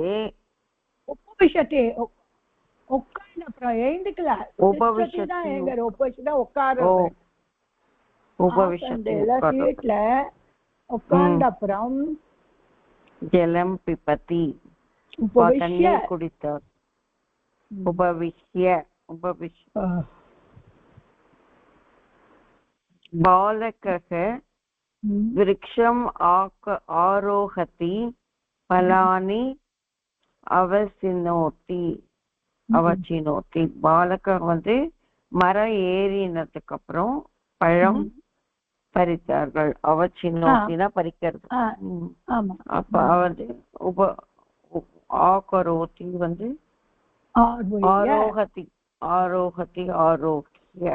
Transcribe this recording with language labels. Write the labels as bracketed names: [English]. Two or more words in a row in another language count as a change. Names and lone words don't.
[Tamil] உபவிஷதி உட்கார்ந்து அப்புறம் எழுந்துக்கல உபவிஷதி உட்கார வீட்டுல உட்கார்ந்த அப்புறம் [Sanskrit] जलं पिबति [Tamil] தண்ணீர் குடித்தார் [Sanskrit] उपविश्य बालकः वृक्षम् आरोहति फलानि अवचिनोति [Tamil] பாலகர் வந்து மரம் ஏறினதுக்கு அப்புறம் பழம் பறித்தார்கள். அவச்சினோத்தினா பறிக்கிறது. அப்ப வந்து ஆகரோத்தி வந்து ஆரோகதி ஆரோகதி ஆரோக்கிய